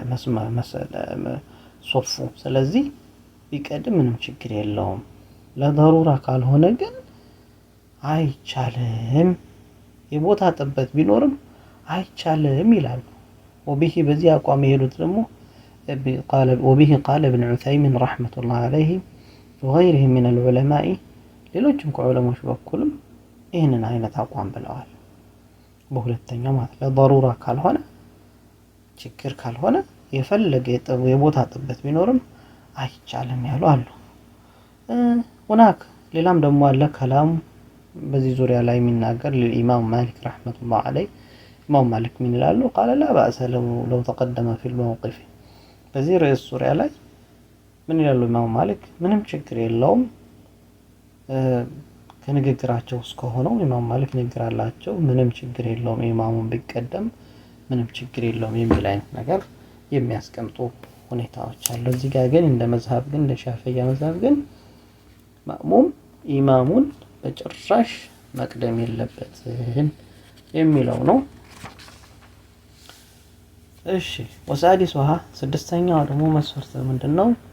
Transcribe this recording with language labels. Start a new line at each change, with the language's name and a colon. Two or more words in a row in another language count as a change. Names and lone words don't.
Amharic: ሶፉ። ስለዚህ ቢቀድም ምንም ችግር የለውም። ለضሩራ ካልሆነ ግን አይቻልም። የቦታ ጥበት ቢኖርም አይቻልም ይላሉ። وبه በዚህ አቋም የሄዱት ደግሞ
Arabic: وبه قال ابن عثيمين رحمة الله عليه وغيره من العلماء
Amharic: ሌሎችም ከዑለሞች በኩልም ይህንን አይነት አቋም ብለዋል። በሁለተኛው ማለት ለضሩራ ካልሆነ ችግር ካልሆነ የፈለገ የቦታ ጥበት ቢኖርም አይቻልም ያሉ አሉ። ሁናክ ሌላም ደግሞ አለ ከላም በዚህ ዙሪያ ላይ የሚናገር ለኢማም ማሊክ
Arabic: رحمة الله عليه
Amharic: ኢማም ማሊክ ምን ይላሉ?
Arabic: قال لا بأس لو تقدم في الموقف
Amharic: በዚህ ርዕስ ዙሪያ ላይ ምን ይላሉ ኢማም ማሊክ? ምንም ችግር የለውም ከንግግራቸው እስከሆነው ኢማም ማሊክ ንግግር አላቸው፣ ምንም ችግር የለውም ኢማሙን ቢቀደም ምንም ችግር የለውም የሚል አይነት ነገር የሚያስቀምጡ ሁኔታዎች አሉ። እዚህ ጋር ግን እንደ መዝሀብ ግን እንደ ሻፊዒያ መዝሀብ ግን ማእሙም ኢማሙን በጭራሽ መቅደም የለበትም የሚለው ነው። እሺ ወሳዲሱሃ ስድስተኛው ደግሞ መስፈርት ምንድነው?